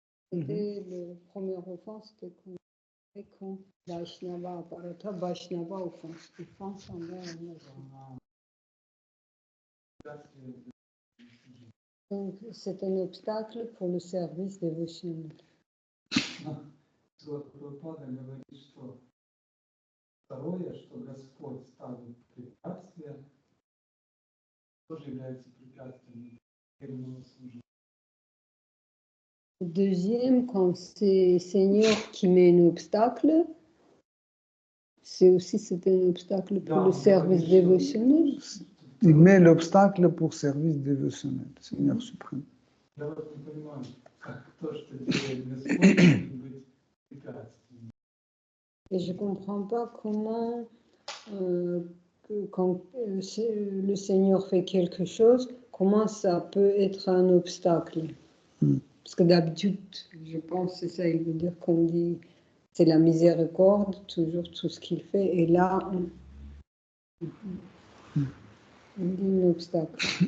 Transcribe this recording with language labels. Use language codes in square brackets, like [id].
[fr] C'était le premier offense, c'était quand Vaishnava Aparata, Vaishnava offense. Offense envers un. Donc c'est un obstacle pour le service dévotionnel. [ru] Второе, что Господь ставит препятствия, тоже является препятствием верному служению. [fr] Deuxième, quand c'est Seigneur qui met un obstacle, c'est un obstacle pour le service dévotionnel. Il met l'obstacle pour service dévotionnel, Seigneur suprême. [ru] Я вот не понимаю, как то, что делает Господь, может быть препятствием. [fr] Et je ne comprends pas comment, quand le Seigneur fait quelque chose, comment ça peut être un obstacle. Parce que d'habitude, je pense que c'est ça, il veut dire qu'on dit, c'est la miséricorde, toujours tout ce qu'il fait, et là, on dit un obstacle.